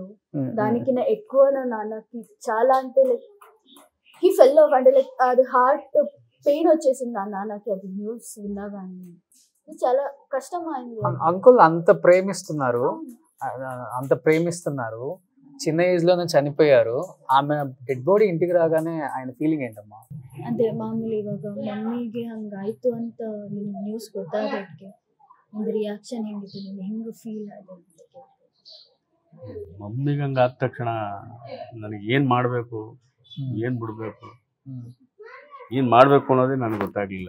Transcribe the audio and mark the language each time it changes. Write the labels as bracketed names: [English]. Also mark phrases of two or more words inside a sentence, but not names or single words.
[Telugu] దానికి నా ఎక్కువ నా నాన్నకి చాలా అంటే లైక్ [English] he fell off, [Telugu] అంటే లైక్ అది [English] heart pain [Telugu] వచ్చేసింది నా నాన్నకి అది న్యూస్ విన్నాగానే. చాలా కష్టం అయింది. అంకుల్ అంత ప్రేమిస్తున్నారు, చిన్న ఏజ్ లోనే చనిపోయారు. ఆమె [English] dead body [Telugu] ఇంటికి రాగానే ఆయన ಫೀಲಿಂಗ್ ఏంటಮ್ಮ? అంటే మామూలు [Kannada] ಇವಾಗ ಮಮ್ಮಿಗೆ ಹಂಗಾಯ್ತು ಅಂತ ನ್ಯೂಸ್ ಗೊತ್ತಾಗೋದಕ್ಕೆ ಒಂದು ರಿಯಾಕ್ಷನ್ ಹೆಂಗಿತ್ತು, ನಿಮ್ಗೆ ಹೆಂಗೆ ಫೀಲ್ ಆಗಿದೆ? ಮಮ್ಮಿಗೆ ಹಂಗೆ ಆದ ತಕ್ಷಣ ನನಗೆ ಏನು ಮಾಡಬೇಕು, ಏನು ಬಿಡಬೇಕು, ಏನು ಮಾಡಬೇಕು ಅನ್ನೋದೇ ನನಗೆ ಗೊತ್ತಾಗಲಿಲ್ಲ.